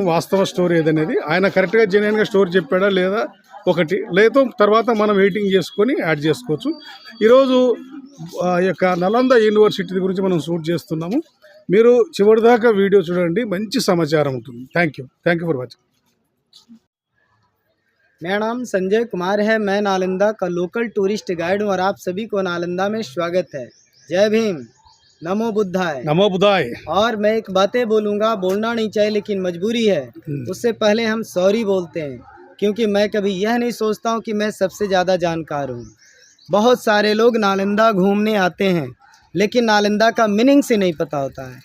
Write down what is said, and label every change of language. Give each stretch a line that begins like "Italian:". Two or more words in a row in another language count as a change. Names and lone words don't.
Telugu: వాస్తవ స్టోరీ ఏదనేది ఆయన కరెక్ట్గా జెన్యున్గా స్టోరీ చెప్పాడా లేదా ఒకటి, లేదా తర్వాత మనం ఎడిటింగ్ చేసుకొని యాడ్ చేసుకోవచ్చు. ఈరోజు ఈ యొక్క నలంద యూనివర్సిటీ గురించి మనం షూట్ చేస్తున్నాము. మీరు చివరిదాకా వీడియో చూడండి, మంచి సమాచారం ఉంటుంది.
English: Thank you for watching.
Hindi: मेरा नाम संजय कुमार है। मैं नालंदा का लोकल टूरिस्ट गाइड हूँ और आप सभी को नालंदा में स्वागत है। जय भीम,
Pali: नमो बुद्धाय। नमो बुद्धाय।
Hindi: और मैं एक बातें बोलूँगा, बोलना नहीं चाहिए लेकिन मजबूरी है। उससे पहले हम सॉरी बोलते हैं, क्योंकि मैं कभी यह नहीं सोचता हूँ कि मैं सबसे ज़्यादा जानकार हूँ। बहुत सारे लोग नालंदा घूमने आते हैं लेकिन नालंदा का मीनिंग से नहीं पता होता है।